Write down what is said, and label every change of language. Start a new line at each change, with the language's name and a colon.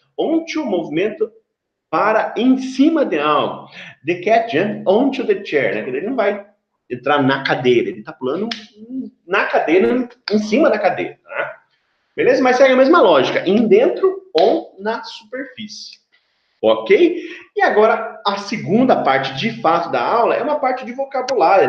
Portuguese: Onto, movimento para em cima de algo.
English: The cat jumped onto the chair, né?
Portuguese: Ele não vai entrar na cadeira, ele tá pulando na cadeira, em cima da cadeira, tá? Beleza? Mas segue a mesma lógica, em dentro ou na superfície. Ok? E agora, a segunda parte, de fato, da aula é uma parte de vocabulário.